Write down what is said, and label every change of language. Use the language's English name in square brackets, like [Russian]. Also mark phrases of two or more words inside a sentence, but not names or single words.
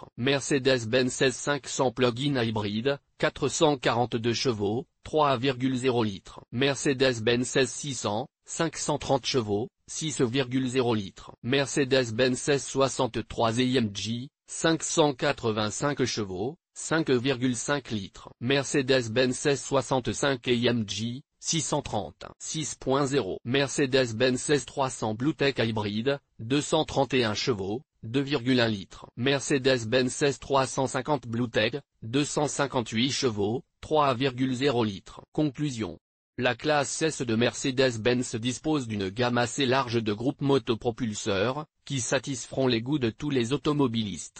[French] Mercedes-Benz S500 plug-in hybride, 442 chevaux, 3,0 litres. Mercedes-Benz S600, 530 chevaux, 6,0 litres. Mercedes-Benz S63 AMG, 585 chevaux, 5,5 litres. Mercedes-Benz S65 AMG, 630, 6.0. Mercedes-Benz S300 BlueTEC hybride, 231 chevaux, 2,1 litres. Mercedes-Benz S350 BlueTEC, 258 chevaux, 3,0 litres. Conclusion. La classe S de Mercedes-Benz dispose d'une gamme assez large de groupes motopropulseurs, qui satisferont les goûts de tous les automobilistes.